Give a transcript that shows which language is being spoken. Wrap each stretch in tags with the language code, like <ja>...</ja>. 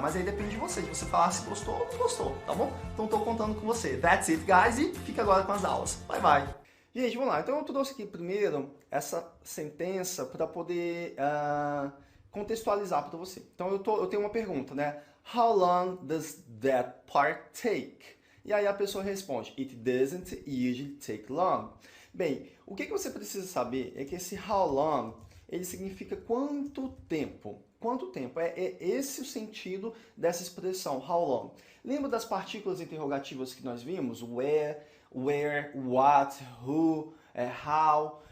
<pt>Mas aí depende de você, de você falar se gostou ou não gostou, tá bom? Então tô contando com você.</pt> <en>That's it, guys,</en> <pt>e fica agora com as aulas.</pt> <en>Bye, bye!</en> <pt>Gente, vamos lá. Então eu trouxe aqui primeiro essa sentença para poder contextualizar para você. Então eu tenho uma pergunta, né?</pt> <en>How long does that part take?</en> <pt>E aí a pessoa responde,</pt> <en>it doesn't usually take long.</en> <pt>Bem, o que você precisa saber é que esse how long, ele significa quanto tempo. Quanto tempo? É esse o sentido dessa expressão, how long. Lembra das partículas interrogativas que nós vimos? Where, what, who, how.</pt>